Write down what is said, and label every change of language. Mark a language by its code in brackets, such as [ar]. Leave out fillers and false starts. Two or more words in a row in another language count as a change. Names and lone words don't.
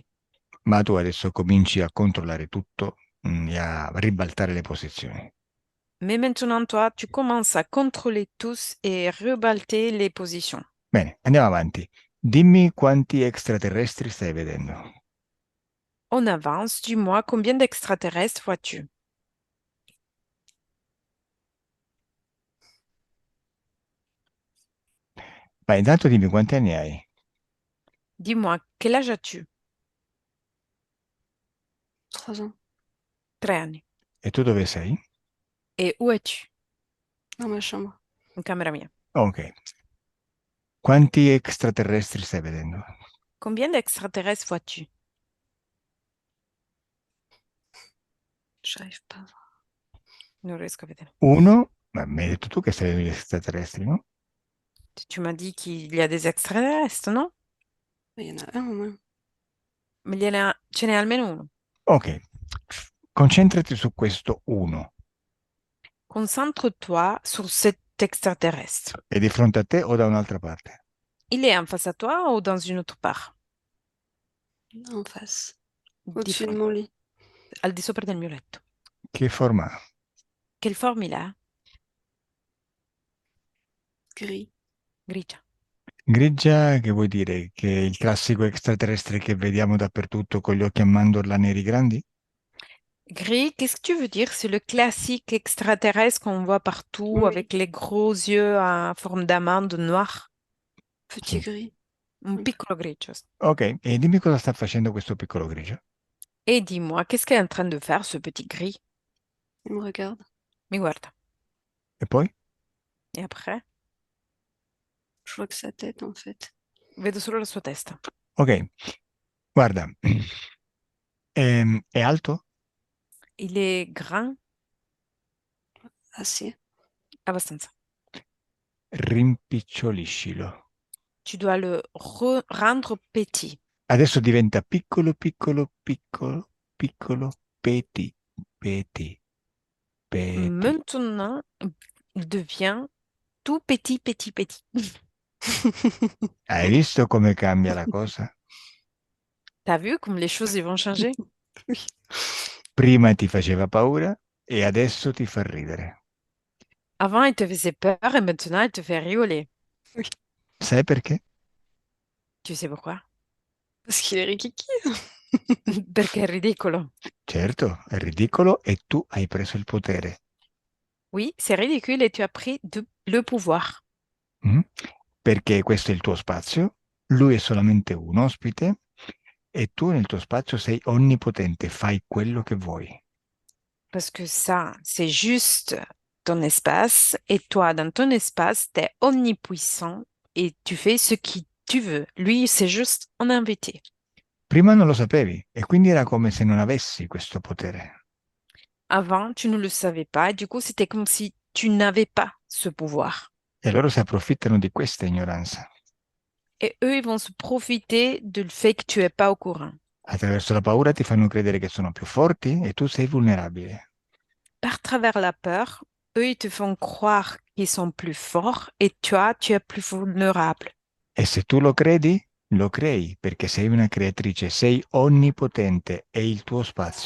[it] Ma tu adesso cominci a controllare tutto e a ribaltare le posizioni. [fr] Mais maintenant, toi, tu commences à contrôler tous et rebalter les positions. [it] Bene, andiamo avanti. Dimmi quanti extraterrestri stai vedendo. [fr] On avance, dis-moi, combien d'extraterrestres vois-tu? [it] Ma intanto dimmi quanti anni hai [fr] Dis-moi, quel âge as-tu? 3 ans. [it] 3 anni. e tu dove sei? [fr] Et où es-tu? Dans ma chambre. [it] In camera mia. Ok. Quanti extraterrestri stai vedendo? [fr] Combien d'extraterrestres vois-tu? J'arrive pas à voir. [it] Non riesco a vedere. Uno, ma mi hai detto tu che sei degli extraterrestri, no? [fr] Tu m'as dit qu'il y a des extraterrestres, non? Mais il y en a un au moins. [it] Ma ce n'è almeno uno. Ok, concentrati su questo uno. [fr] Concentre-toi sur cet extraterrestre. [it] È di fronte a te o da un'altra parte? [fr] Il est en face à toi ou dans une autre part? En face. [it] Di [fr] Au-dessus de [it] fronte, [fr] mon lit. [it] al di sopra del mio letto. Che forma ha? [fr] Quelle forme il a? Gris. [it] Grigia. Grigia, che vuol dire? Che è il classico extraterrestre che vediamo dappertutto con gli occhi a mandorla neri grandi? [fr] Gris, qu'est-ce que tu veux dire? C'est le classique extraterrestre qu'on voit partout Oui. avec les gros yeux en forme d'amande noire. Petit [it] Sì. [fr] gris. [it] Un piccolo grigio. Ok, e dimmi cosa sta facendo questo piccolo grigio. [fr] Et dis-moi, qu'est-ce qu'est en train de faire ce petit gris? Il me regarde. [it] Mi guarda. E poi? [fr] Et après, Je vois que sa tête, en fait. [it] vedo solo la sua testa. Ok, guarda, è alto? [fr] Il est grand, Assez. [it] abbastanza. Rimpiccioliscilo. [fr] Tu dois le rendre petit. [it] Adesso diventa piccolo, piccolo, piccolo, piccolo, [fr] petit, petit, petit. Maintenant, il devient tout petit, petit, petit. [it] Hai visto come cambia la cosa? [fr] T'as vu comme les choses ils vont changer? Oui. [it] Prima ti faceva paura e adesso ti fa ridere. [fr] Avant, il te faisait peur et maintenant, il te fait rigoler. [it] Sai perché? [fr] Tu sais pourquoi? Parce qu'il est rikiki. [it] Perché è ridicolo. Certo, è ridicolo e tu hai preso il potere. [fr] Oui, c'est ridicule et tu as pris le pouvoir. Mm? [it] Perché questo è il tuo spazio, lui è solamente un ospite e tu nel tuo spazio sei onnipotente, fai quello che vuoi. [fr] Parce que ça, c'est juste ton espace et toi, dans ton espace, t'es omnipuissant et tu fais ce que tu veux. Lui, c'est juste un invité. [it] Prima non lo sapevi e quindi era come se non avessi questo potere. [fr] Avant, tu ne le savais pas et du coup, c'était comme si tu n'avais pas ce pouvoir. [it] E loro si approfittano di questa ignoranza. [fr] Et eux, ils vont se profiter du fait que tu n'es pas au courant. [it] Attraverso la paura ti fanno credere che sono più forti e tu sei vulnerabile. [fr] Par travers la peur, eux, ils te font croire qu'ils sont plus forts et toi, tu es plus vulnérable. [it] E se tu lo credi, lo crei perché sei una creatrice, sei onnipotente, è il tuo spazio.